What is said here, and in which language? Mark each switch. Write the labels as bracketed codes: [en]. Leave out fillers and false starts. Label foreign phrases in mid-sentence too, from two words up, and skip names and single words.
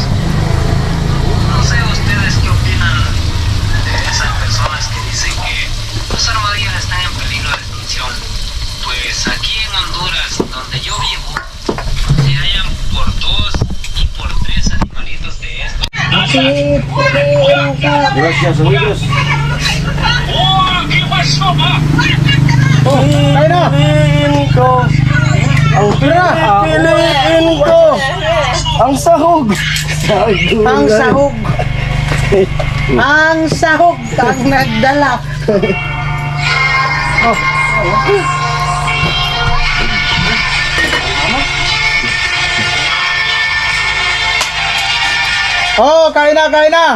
[es] No sé ustedes qué opinan de esas personas que dicen que los armadillos están en peligro de extinción. Pues aquí en Honduras, donde yo vivo, se hallan por 2 y por 3 animalitos de estos. Gracias amigos. ¿Qué pasa? [tl] Kain na! Piliin ko ang piliin ko ang sahog. Ang sahog! Ang sahog! Ang nagdala! Oh, kain na, kain na!